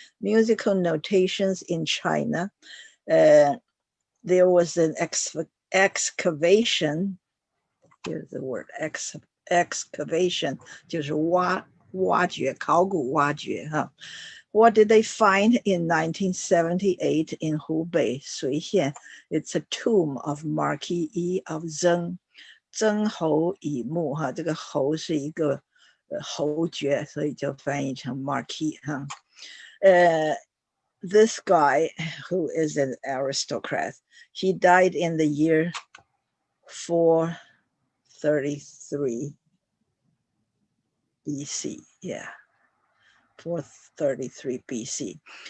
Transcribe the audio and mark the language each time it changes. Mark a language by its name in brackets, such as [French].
[English] Musical notations in China. There was an excavation. Here's the word excavation, [Chinese] 就是挖掘, 考古挖掘, [English] huh? What did they find in 1978 in Hubei, Suixian? It's a tomb of Marquis Yi of Zheng, [Chinese] 曾侯乙墓哈，这个侯是一个侯爵，所以就翻译成 Marquis 哈。 [English] This guy, who is an aristocrat, he died in the year 433 BC. Yeah, 433 BC.